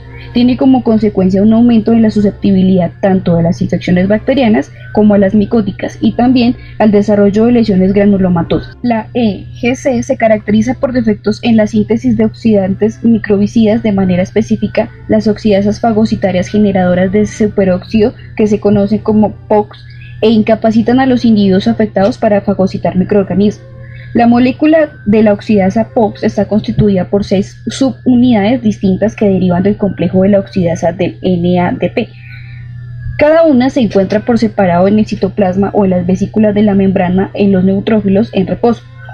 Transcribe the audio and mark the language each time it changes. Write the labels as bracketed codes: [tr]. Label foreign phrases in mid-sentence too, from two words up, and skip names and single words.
[es] Tiene como consecuencia un aumento en la susceptibilidad tanto a las infecciones bacterianas como a las micóticas y también al desarrollo de lesiones granulomatosas. La EGC se caracteriza por defectos en la síntesis de oxidantes microbicidas, de manera específica las oxidasas fagocitarias generadoras de superóxido, que se conocen como POX, e incapacitan a los individuos afectados para fagocitar microorganismos. La molécula de la oxidasa POX está constituida por 6 subunidades distintas que derivan del complejo de la oxidasa del NADP. Cada una se encuentra por separado en el citoplasma o en las vesículas de la membrana en los neutrófilos en reposo.